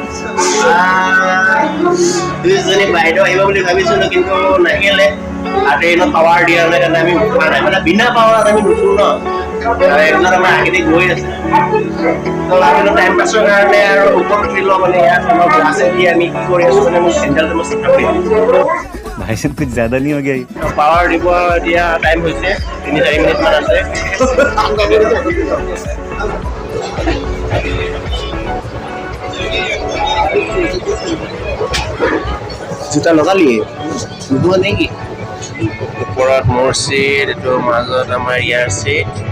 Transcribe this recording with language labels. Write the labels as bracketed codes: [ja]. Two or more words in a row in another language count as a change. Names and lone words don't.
[as] দুইজনী বাইদেউ আহিব বুলি ভাবিছিলোঁ কিন্তু নাহিলে। আৰু ট্ৰেইনত পাৱাৰ দিয়া নাই কাৰণে আমি উঠা নাই, মানে বিনা পাৱাৰত আমি নুঠো ন। এইবিলাক আমাৰ আগেদি গৈ আছে। তো আমি টাইম পাছৰ কাৰণে আৰু ওপৰত উঠিলোঁ মানে ইয়াত অলপ গ্লাছে দি আমি কি কৰি আছোঁ মানে মোৰ চেণ্ডেলটো মই চিধা কৰি [hi] भाई साहब कुछ ज्यादा नहीं हो गया? [as] পাৱাৰ দিব এতিয়া টাইম হৈছে 3-4 মিনিট মান আছে। জোতা লগালিয়ে নোহোৱা নেকি? ওপৰত মোৰ চিট, এইটো মাজত আমাৰ ইয়াৰ চিট।